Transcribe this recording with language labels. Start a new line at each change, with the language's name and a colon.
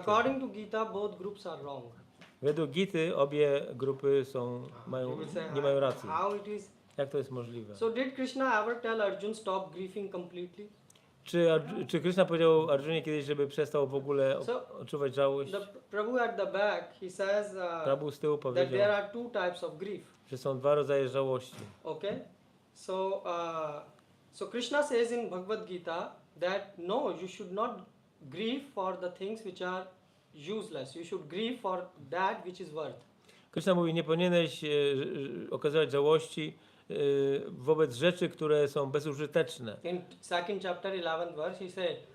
English: According to Gita, both groups are wrong.
Polish: Według Gity obie grupy
English: You will say,
Polish: nie mają racji.
English: how it is?
Polish: Jak to jest możliwe?
English: So did Krishna ever tell Arjun stop grieving completely?
Polish: Czy Krishna powiedział Arjunie kiedyś, żeby przestał w ogóle odczuwać żałość?
English: The Prabhu at the back, he says
Polish: Prabhu z tyłu
English: that there
Polish: powiedział,
English: are two types of grief.
Polish: że są dwa rodzaje żałości.
English: Okay, so Krishna says in Bhagavad Gita that no, you should not grieve for the things which are useless. You should grieve for that which is worth.
Polish: Krishna mówi, nie powinieneś okazywać żałości wobec rzeczy, które są bezużyteczne.
English: In second chapter 11 verse, he said,